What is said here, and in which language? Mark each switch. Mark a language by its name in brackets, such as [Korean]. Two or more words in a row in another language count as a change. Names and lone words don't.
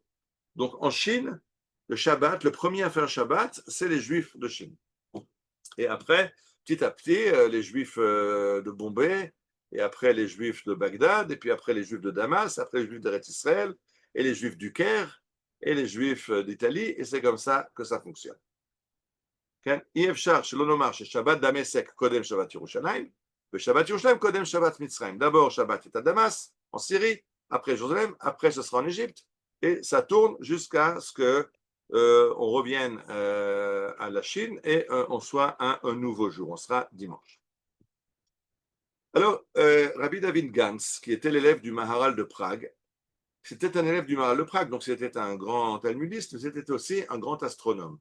[French] Donc, en Chine, le Shabbat, le premier à faire Shabbat, c'est les Juifs de Chine. Et après, petit à petit, les Juifs de Bombay, et après les Juifs de Bagdad, et puis après les Juifs de Damas, après les Juifs d'Eretz Israël, et les Juifs du Caire, et les Juifs d'Italie, et c'est comme ça que ça fonctionne. [Hebrew] אי אפשר שלא נאמר ששבת דמשק קודם שבת ירושלים, ושבת ירושלים קודם שבת מצרים. [French] D'abord Shabbat est à Damas, en Syrie, après Jérusalem, après ce sera en Égypte, et ça tourne jusqu'à ce que on revienne à la Chine et on soit un nouveau jour, on sera dimanche. Alors, Rabbi David Gans, qui était l'élève du Maharal de Prague, c'était un élève du Maharal de Prague, donc c'était un grand talmudiste, mais c'était aussi un grand astronome.